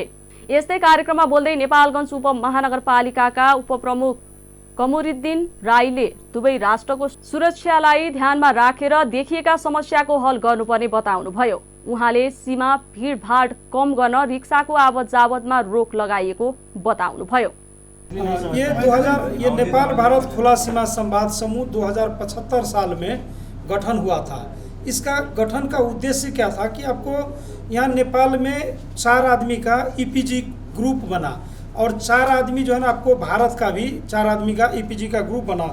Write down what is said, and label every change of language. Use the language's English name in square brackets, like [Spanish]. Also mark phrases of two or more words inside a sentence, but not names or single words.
[Nepali] यस्तै कार्यक्रममा बोल्दै नेपालगञ्ज उपमहानगरपालिकाका उपप्रमुख कमरुद्दिन राईले दुवै राष्ट्रको सुरक्षालाई ध्यानमा राखेर देखिएका समस्याको हल गर्नुपर्ने बताउनुभयो। उहाँले सीमा भीडभाड कम गर्न रिक्साको आवत जावतमा रोक लगाइएको बताउनुभयो। [Hindi] ये नेपाल भारत खुला सीमा संवाद समूह 2075 साल में गठन हुआ था। इसका गठन का उद्देश्य क्या था कि आपको यहाँ नेपाल में 4 आदमी का ईपीजी ग्रुप बना और 4 आदमी जो है ना, आपको भारत का भी 4 आदमी का ईपीजी का ग्रुप बना।